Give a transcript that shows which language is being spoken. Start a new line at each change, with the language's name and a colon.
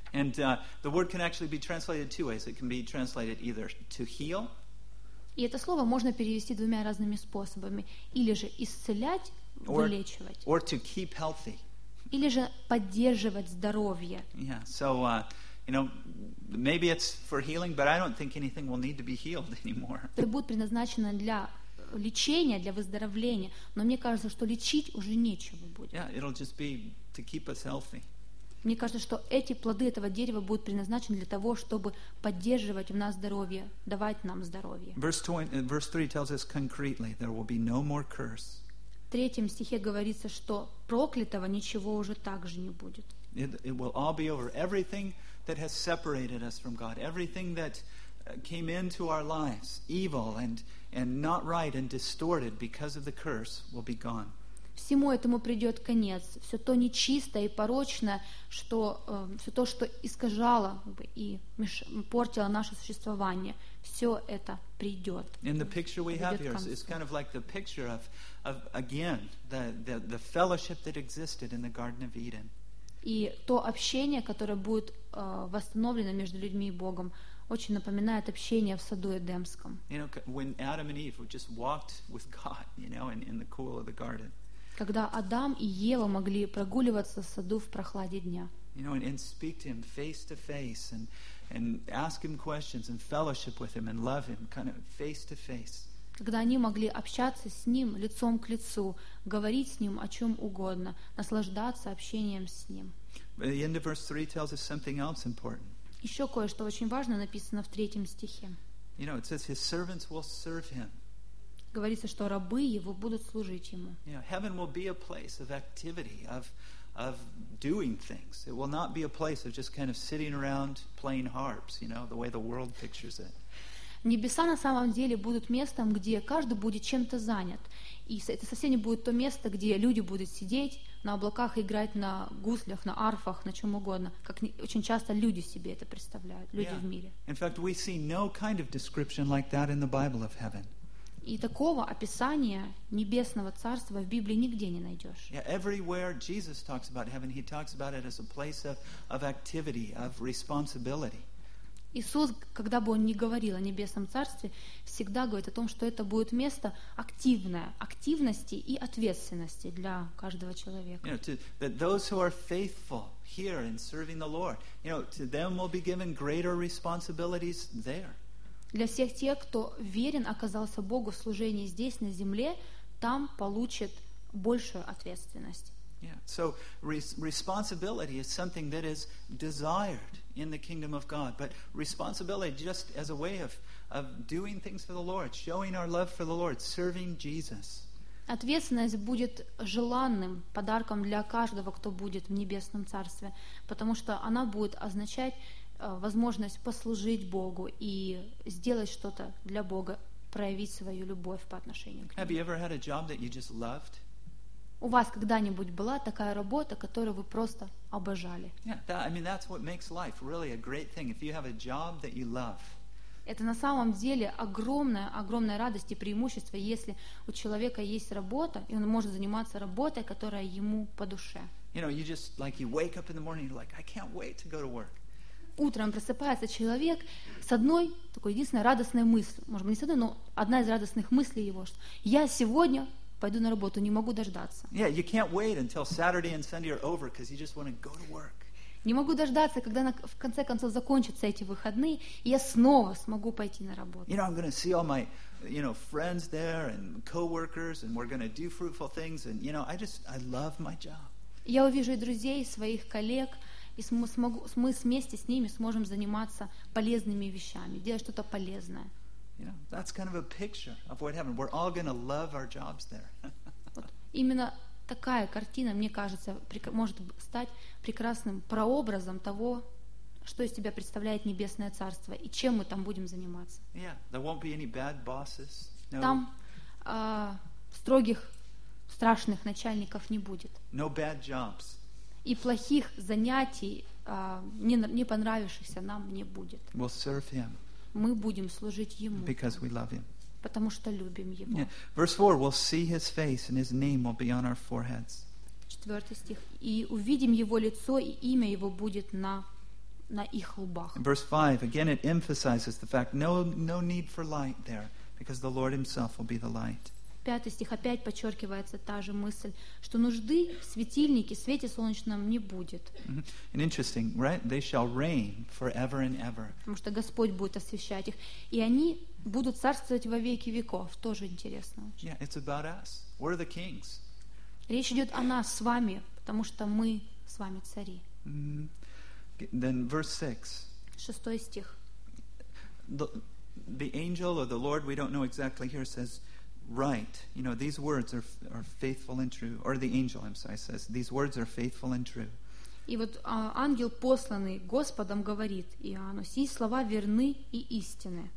English: And the word can actually be translated two ways. It can be translated either to heal.
Russian: И это слово можно перевести двумя разными способами, или же исцелять.
English: Or to keep healthy.
Russian: Или же поддерживать здоровье. Yeah.
English: So, you know, maybe it's for healing, but I don't think anything will need to be healed anymore.
Russian: Это будет предназначено для лечения, для выздоровления, но мне кажется, что лечить уже нечего будет.
English: Yeah, it'll just be to keep us healthy.
Russian: Мне кажется, что эти плоды этого дерева будут предназначены для того, чтобы поддерживать в нас здоровье, давать нам здоровье.
English: Verse 3 tells us concretely, there will be no more curse.
Russian: В третьем стихе говорится, что проклятого ничего уже так же не будет.
English: It will all be over. Everything that has separated us from God, everything that came into our lives, evil and not right and distorted because of the curse, will be gone.
Russian: Всему этому придет конец. Все то нечистое и порочное, что, все то, что искажало бы и портило наше существование, все это придет.
English: And the picture we have here is kind of like the picture of again, the fellowship that existed in the Garden of Eden.
Russian: И то общение, которое будет восстановлено между людьми и Богом, очень напоминает общение в саду Эдемском.
English: You know, when Adam and Eve just walked with God, you know, in the cool of the garden.
Russian: Когда Адам и Ева могли прогуливаться в саду в прохладе дня.
English: You know, and speak to him face to face and ask him questions and fellowship with him and love him kind of face to face.
Russian: Когда они могли общаться с ним лицом к лицу, говорить с ним о чем угодно, наслаждаться общением с ним.
English: But the end of verse 3 tells us something else important.
Russian: Еще кое-что очень важное написано в третьем стихе.
English: You know, it says his servants will serve him.
Russian: Говорится, что рабы его будут служить ему.
English: Yeah, heaven will be a place of activity, of doing things. It will not be a place of just kind of sitting around playing harps, you know, the way the world pictures it.
Russian: Небеса на самом деле будут местом, где каждый будет чем-то занят. И это совсем не будет то место, где люди будут сидеть на облаках, играть на гуслях, на арфах, на чем угодно, как очень часто люди себе это представляют, люди в мире.
English: In fact, we see no kind of description like that in the Bible of heaven.
Russian: И такого описания небесного царства в Библии нигде не найдешь.
English: Yeah, everywhere Jesus talks about heaven, he talks about it as a place of activity, of responsibility.
Russian: Иисус, когда бы он ни говорил о небесном царстве, всегда говорит о том, что это будет место активное, активности и ответственности для каждого человека.
English: You know, that those who are faithful here in serving the Lord, you know, to them will be given greater responsibilities there.
Russian: Для всех тех, кто верен, оказался Богу в служении здесь, на земле, там получит большую ответственность. Yeah.
English: So, responsibility is something that is desired in the kingdom of God. But responsibility just as a way of doing things for the Lord, showing our love for the Lord, serving Jesus.
Russian: Ответственность будет желанным подарком для каждого, кто будет в небесном царстве, потому что она будет означать возможность послужить Богу и сделать что-то для Бога, проявить свою любовь по отношению к Нему.
English: Have you ever had a job that you just loved?
Russian: У вас когда-нибудь была такая работа, которую вы просто обожали?
English: Yeah, that, I mean, that's what makes life really a great thing. If you have a job that you love.
Russian: Это на самом деле огромная, огромная радость и преимущество, если у человека есть работа, и он может заниматься работой, которая ему по душе.
English: You know, you just, like, you wake up in the morning, you're like, I can't wait to go to work.
Russian: Утром просыпается человек с одной такой единственной радостной мыслью. Может быть, не с одной, но одна из радостных мыслей его, что я сегодня пойду на работу, не могу дождаться.
English: Yeah, you can't wait until Saturday and Sunday are over because you just want to go to work.
Russian: Не могу дождаться, когда в конце концов закончатся эти выходные, и я снова смогу пойти на работу.
English: You know, I'm going to see all my, you know, friends there and coworkers, and we're going to do fruitful things, and, you know, I love my job.
Russian: Я увижу и друзей, и своих коллег, и мы вместе с ними сможем заниматься полезными вещами, делать что-то полезное.
English: You know, that's kind of a picture of what happened. We're all going to love our jobs there.
Russian: Вот именно такая картина, мне кажется, может стать прекрасным прообразом того, что из себя представляет небесное царство и чем мы там будем заниматься.
English: Yeah, there won't be any bad bosses. No.
Russian: Там строгих страшных начальников не будет.
English: No bad jobs.
Russian: И плохих занятий, не понравившихся нам, не будет.
English: We'll serve him.
Russian: Мы будем служить ему.
English: Because we love him.
Russian: Потому что любим его. Yeah.
English: Verse 4, we'll see his face and his name will be on our foreheads.
Russian: 4 стих. И увидим его лицо, и имя его будет на их лбах.
English: Verse 5, again it emphasizes the fact no need for light there, because the Lord himself will be the light.
Russian: 5 стих, опять подчеркивается та же мысль, что нужды в светильнике, свете солнечном не будет.
English: Mm-hmm. And interesting, right? They shall reign forever and ever.
Russian: Потому что Господь будет освещать их, и они будут царствовать во веки веков. Тоже интересно.
English: Yeah, it's about us. We're the kings.
Russian: Речь идет о нас с вами, потому что мы с вами цари.
English: Mm-hmm. Then verse 6.
Russian: 6 стих.
English: The angel or the Lord, we don't know exactly here, says, write. You know, these words are faithful and true. Or the angel, I'm sorry, says, these words are faithful and true.
Russian: И вот ангел, посланный Господом, говорит Иоанну, сии слова верны и истины.